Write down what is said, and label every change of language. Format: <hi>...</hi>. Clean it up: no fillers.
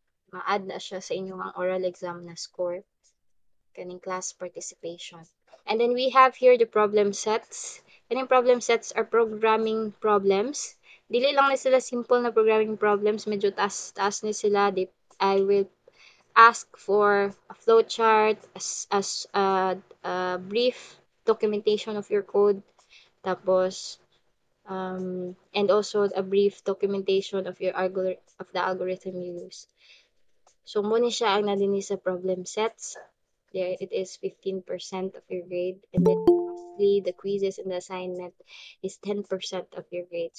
<ceb>Ma-add na siya sa inyong oral exam na score. Kaning class participation.</ceb> <en>And then we have here the problem sets. Kaning problem sets are programming problems</en> <ceb>Dili lang na sila simple na programming problems, medyo taas ni sila.</ceb> <en>I will ask for a flowchart, a brief documentation of your code, tapos and also a brief documentation of the algorithm you use.</en> <ceb>So muna siya ang nadini sa problem sets.</ceb> <en>There it is 15% of your grade, and then lastly the quizzes and the assignment is 10% of your grade.</en>